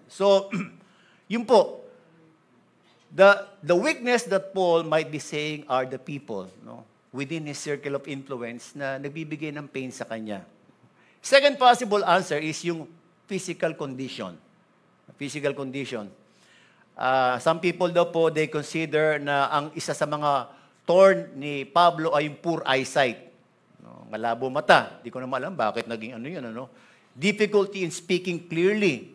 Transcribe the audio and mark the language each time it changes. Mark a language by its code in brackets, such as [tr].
[en] So, yun po, the weakness that Paul might be saying are the people, no, within his circle of influence [tl] na nagbibigay ng pain sa kanya. [en] Second possible answer is yung physical condition. Physical condition. [tl] Some people daw po, [en] they consider [tl] na ang isa sa mga thorn ni Pablo ay yung poor eyesight. Malabo mata. Hindi ko naman alam bakit naging ano yun. Ano? [en] Difficulty in speaking clearly.